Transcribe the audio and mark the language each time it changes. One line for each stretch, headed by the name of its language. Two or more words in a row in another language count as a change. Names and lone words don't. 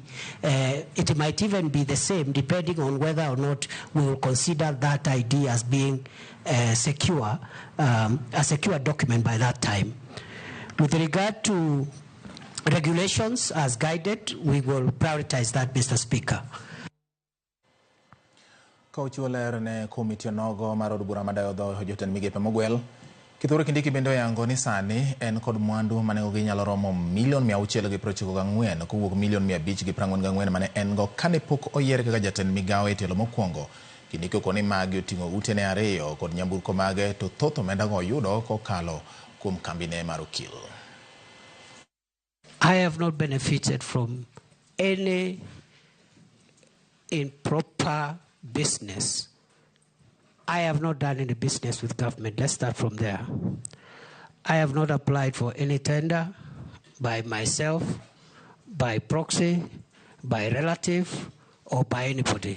English: It might even be the same, depending on whether or not we will consider that ID as being secure, a secure document by that time. With regard to regulations as guided, we will prioritize that, Mr. Speaker.
Luo (Kenya and Tanzania): Kochiwo ler ne komiti onogo mar od bura madayo dho jotend Migepe Mogwel. Kithure Kindiki bende oyango ni sani en kod mwandu mane ginyalo romo $694,000 kowuok $544,000 mane en go kane pok oyiere kaka jatend migawo e telo mokwongo. Kindiki okoni magi oting'o utene 2 kod nyamburko mage to thoth omendago oyudo kokalo kuom kambine mar okil.
English: I have not benefited from any improper business I have not done any business with government. Let's start from there. I have not applied for any tender by myself, by proxy, by relative, or by anybody.